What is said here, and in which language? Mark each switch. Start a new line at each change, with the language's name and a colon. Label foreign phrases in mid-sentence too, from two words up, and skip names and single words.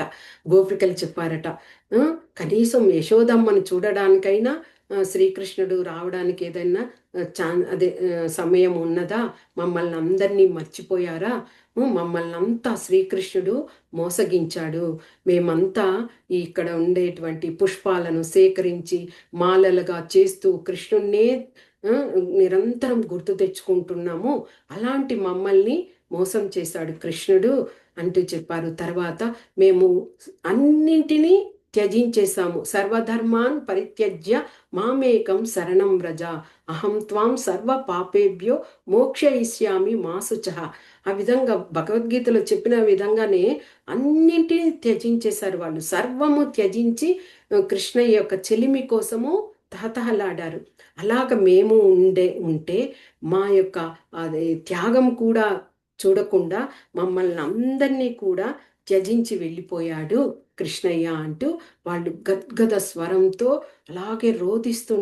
Telugu: గోపికలు చెప్పారట, కనీసం యశోదమ్మని చూడడానికైనా శ్రీకృష్ణుడు రావడానికి ఏదైనా అదే సమయం ఉన్నదా, మమ్మల్ని అందరినీ మర్చిపోయారా, మమ్మల్ని అంతా శ్రీకృష్ణుడు మోసగించాడు, మేమంతా ఇక్కడ ఉండేటువంటి పుష్పాలను సేకరించి మాలలుగా చేస్తూ కృష్ణుణ్ణే నిరంతరం గుర్తు తెచ్చుకుంటున్నాము, అలాంటి మమ్మల్ని మోసం చేశాడు కృష్ణుడు అంటూ చెప్పారు. తర్వాత మేము అన్నింటినీ త్యజించేశాము,
Sanskrit: సర్వధర్మాన్ పరిత్యజ్య మామేకం శరణం వ్రజ అహం త్వాం సర్వ పాపేభ్యో మోక్షయిష్యామి మాసుచః.
Telugu: ఆ విధంగా భగవద్గీతలో చెప్పిన విధంగానే అన్నింటినీ త్యజించేశారు వాళ్ళు. సర్వము త్యజించి కృష్ణయ్య యొక్క చెలిమి కోసము తహతహలాడారు. అలాగ మేము ఉంటే మా యొక్క అదే త్యాగం కూడా చూడకుండా మమ్మల్ని అందరినీ కూడా త్యజించి వెళ్ళిపోయాడు కృష్ణయ్య అంటూ వాళ్ళు గద్గద స్వరంతో అలాగే రోధిస్తున్నారు.